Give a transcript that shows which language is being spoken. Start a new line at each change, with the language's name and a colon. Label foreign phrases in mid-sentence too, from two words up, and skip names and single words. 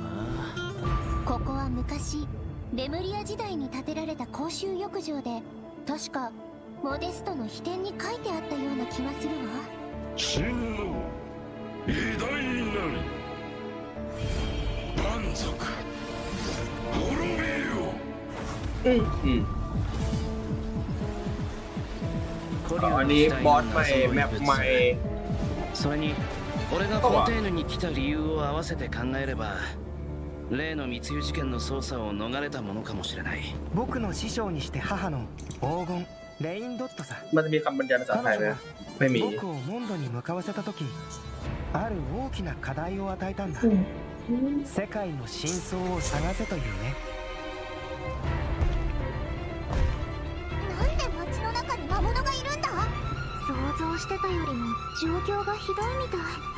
Japanese: ここは昔レムリア時代に建てられた公衆浴場で確かモデストの秘典に書いてあったような気がするわ。真の偉大なり満足滅びよ。
Thai: อันนี้บอสใหม่แมปใหม่
Japanese: それに俺がコンテーヌに来た理由を合わせて考えれば例の密輸事件の捜査を逃れたものかもしれない。僕の師匠にして母の黄金レインドットさ。
Thai: มันจะมีคำบรรยายภาษาไทยไหมไม่มี
Japanese: 僕をモンドに向かわせた時ある大きな課題を与えたんだ。世界の真相を探せというね。なんで街の中に魔物がいるんだ？想像してたよりも状況がひどいみたい。